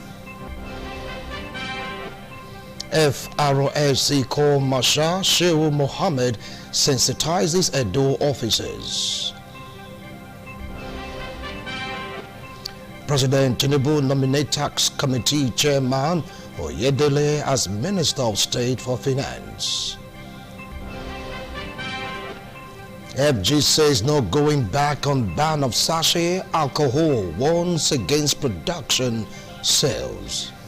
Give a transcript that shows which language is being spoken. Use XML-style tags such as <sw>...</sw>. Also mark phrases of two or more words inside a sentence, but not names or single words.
<en>FRSC Corps Marshal Shehu Mohammed sensitizes Edo officers. President Tinubu nominates Tax Committee Chairman Oyedele as Minister of State for Finance. FG says no going back on ban of sachet alcohol, warns against production sales.</en>